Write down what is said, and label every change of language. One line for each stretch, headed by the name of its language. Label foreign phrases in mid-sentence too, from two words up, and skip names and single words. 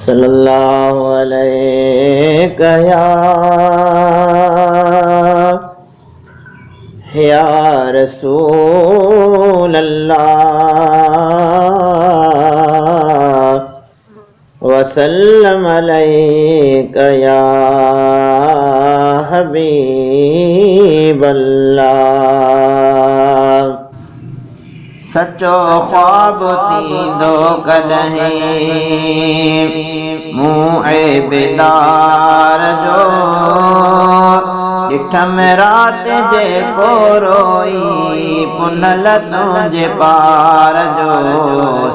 Arabic: صلی اللہ علیہ یا، یا رسول اللہ، وسلم علیک یا حبیب اللہ۔
Sindhi: سچو خواب ٿيندو ڪڏهن مون عيبدار جو، ڏٺم رات جيڪو روئي پنهل تنهنجي پار جو۔